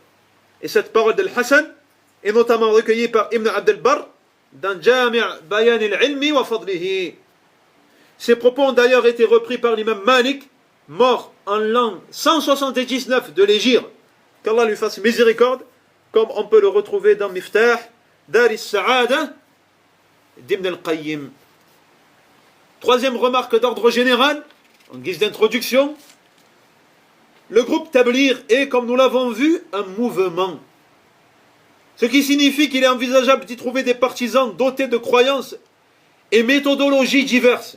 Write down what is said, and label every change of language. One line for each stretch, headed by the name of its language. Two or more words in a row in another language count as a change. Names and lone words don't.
French: Et cette parole d'Al-Hassan est notamment recueillie par Ibn Abd al-Barr dans Jami' Bayan al-Ilmi wa Fadlihi. Ces propos ont d'ailleurs été repris par l'imam Malik, mort en l'an 179 de l'Hégire, qu'Allah lui fasse miséricorde, comme on peut le retrouver dans Miftah Dar al-Sa'ada d'Ibn al-Qayyim. Troisième remarque d'ordre général, en guise d'introduction, le groupe Tablir est, comme nous l'avons vu, un mouvement. Ce qui signifie qu'il est envisageable d'y trouver des partisans dotés de croyances et méthodologies diverses.